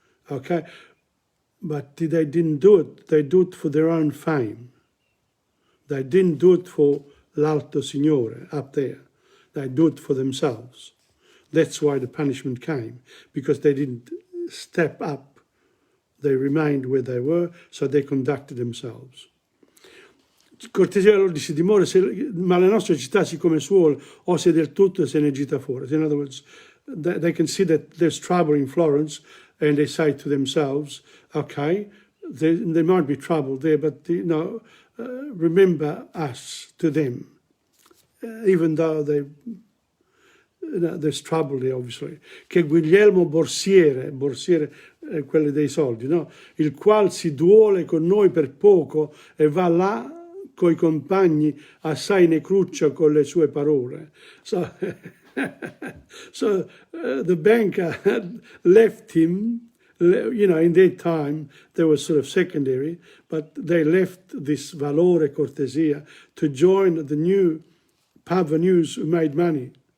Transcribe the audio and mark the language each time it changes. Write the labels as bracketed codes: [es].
[en] Okay, but they didn't do it. They do it for their own fame. They didn't do it for [it] l'alto signore [en] up there. They do it for themselves. That's why the punishment came, because they didn't step up. They remained where they were, so they conducted themselves. [it] Cortesia loro si dimora, ma la nostra città siccome suole, o se del tutto se ne gita fuori. [en] In other words, they can see that there's trouble in Florence, and they say to themselves, okay, there might be trouble there, but you know, remember us to them, even though there's trouble there, obviously. [it] Che Guglielmo Borsiere è quello dei soldi, no? Il qual si duole con noi per poco e va là coi compagni, assai ne cruccia con le sue parole. [en] So the banker had left him, you know, in their time, they were sort of secondary, but they left this [it] valore cortesia [en] to join the new parvenus who made money.